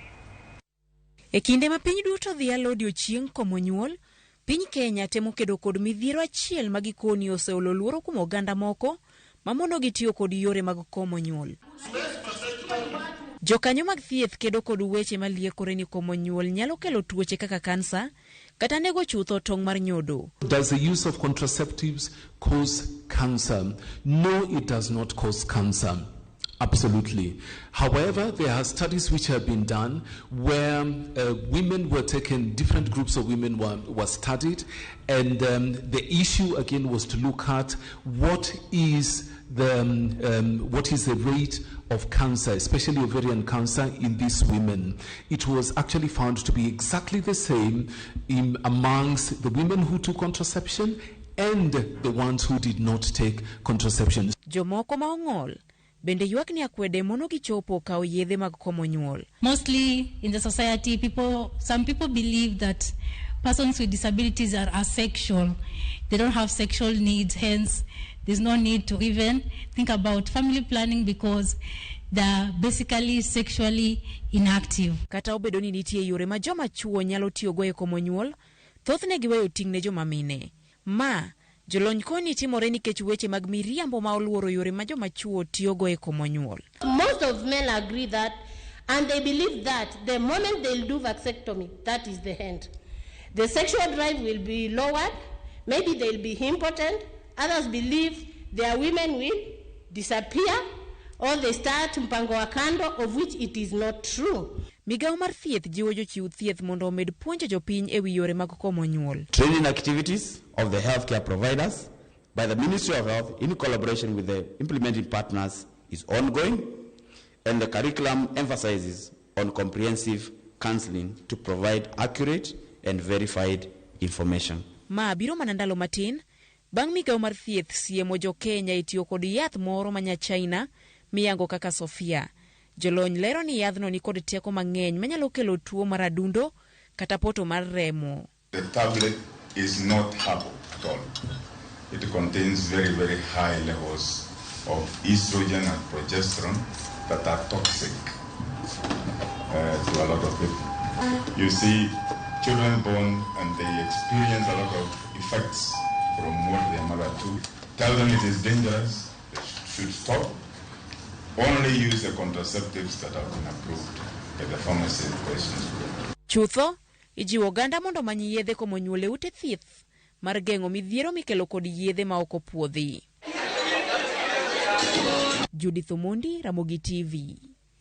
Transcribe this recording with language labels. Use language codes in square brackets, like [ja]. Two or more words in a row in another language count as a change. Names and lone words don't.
[luo] E kinde ma piny duto dhialo odiechieng' komo nyuol, piny Kenya temo kedo kod midhiero achiel ma gikoni oseolo luoro kuom oganda moko mamono gitiyo kod yore mag komo nyuol. Jokanyo mag thieth kedo kod weche maliekore ni komo nyuol nyalo kelo tuoche kaka kansa kata nego chutho tong' mar nyodo. [en] Does the use of contraceptives cause cancer? No, it does not cause cancer. Absolutely. However, there are studies which have been done where women were taken, different groups of women were studied, and the issue again was to look at what is the rate of cancer, especially ovarian cancer, in these women. It was actually found to be exactly the same amongst the women who took contraception and the ones who did not take contraception. [luo] Jomoko ma ong'ol bende ywak ni akwede mono gichopo kao yedhe mag komo nyuol. [en] Mostly in the society, some people believe that persons with disabilities are asexual. They don't have sexual needs, hence there's no need to even think about family planning because they're basically sexually inactive. [luo] Kata obedo ni nitie yore ma joma chuo nyalo tiyogo e komo nyuol, thothne giweyo ting' ne joma mine. Jolony koni timore nikech weche mag miriambo ma oluoro yore ma joma chuo tiyogo e komo nyuol. [en] Most of men agree that, and they believe that the moment they'll do vasectomy, that is the end. The sexual drive will be lowered, maybe they'll be impotent, others believe their women will disappear, or they start [sw] mpango wa kando, [en] of which it is not true. [luo] Migao mar thieth jiwo jochiw thieth mondo omed puonjo jopiny e wi yore mag komo nyuol. [en] Training activities of the healthcare providers by the Ministry of Health in collaboration with the implementing partners is ongoing, and the curriculum emphasizes on comprehensive counseling to provide accurate and verified information. [luo] Biro manandalo matin, bang' migao mar thieth siemo jo Kenya itiyo kod yath moro manya China miyango kaka Sofia. Jolony lero ni yadhno ni kod teko mang'eny manyalo kelo tuo mar adundo kata poto mar remo. [en] The tablet is not herbal at all. It contains very, very high levels of estrogen and progesterone that are toxic to a lot of people. You see, children born and they experience a lot of effects from what their mother took. Tell them it is dangerous, they should stop. Only use the contraceptives that have been approved at the pharmacy in question. [luo] Chutho, ijiwo oganda mondo manyi yedhe komo nyuol e ute thieth mar geng'o midhiero mikelo kod yedhe ma ok opuodhi. Judith Omondi, Ramogi TV.